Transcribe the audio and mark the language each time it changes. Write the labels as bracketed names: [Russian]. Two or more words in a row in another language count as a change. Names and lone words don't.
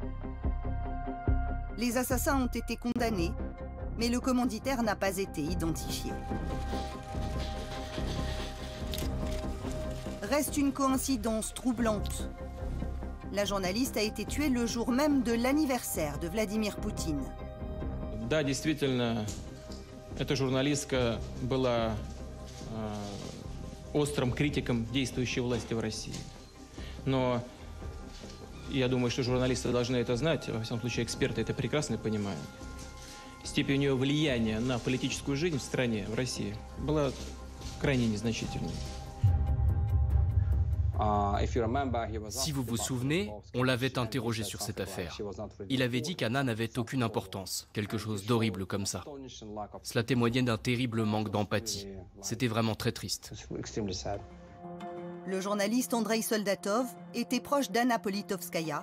[French] Les assassins ont été condamnés, mais le commanditaire n'a pas été identifié. Reste une coïncidence troublante. La journaliste a été tuée le jour même de l'anniversaire de Vladimir Poutine. [Russian] Да, действительно, эта журналистка была острым критиком действующей власти в России. Но я думаю, что журналисты должны это знать, во всяком случае эксперты это прекрасно понимают. Степень ее влияния на политическую жизнь в стране, в России, была крайне незначительной. [French] Si vous vous souvenez, on l'avait interrogé sur cette affaire. Il avait dit qu'Anna n'avait aucune importance, quelque chose d'horrible comme ça. Cela témoignait d'un terrible manque d'empathie. C'était vraiment très triste. Le journaliste Andrei Soldatov était proche d'Anna Politkovskaya.